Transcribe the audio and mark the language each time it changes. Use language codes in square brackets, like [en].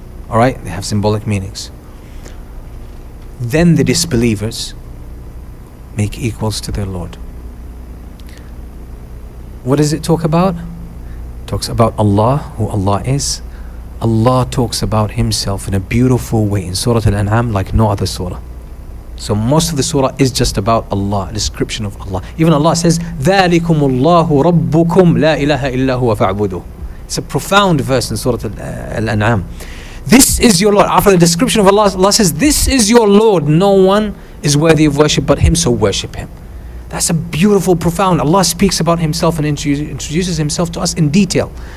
[en] Alright, they have symbolic meanings. Then the disbelievers make equals to their Lord. What does it talk about? It talks about Allah, who Allah is. Allah talks about Himself in a beautiful way in Surah Al-An'am like no other surah. So most of the surah is just about Allah, a description of Allah. Even Allah says, [ar] ذَلِكُمُ اللَّهُ رَبُّكُمْ لَا إِلَهَ إِلَّا هُوَ فَاعْبُدُوهُ. [en] It's a profound verse in Surah Al-An'am. This is your Lord. After the description of Allah, Allah says, this is your Lord. No one is worthy of worship but Him, so worship Him. That's a beautiful, profound. Allah speaks about himself and introduces himself to us in detail.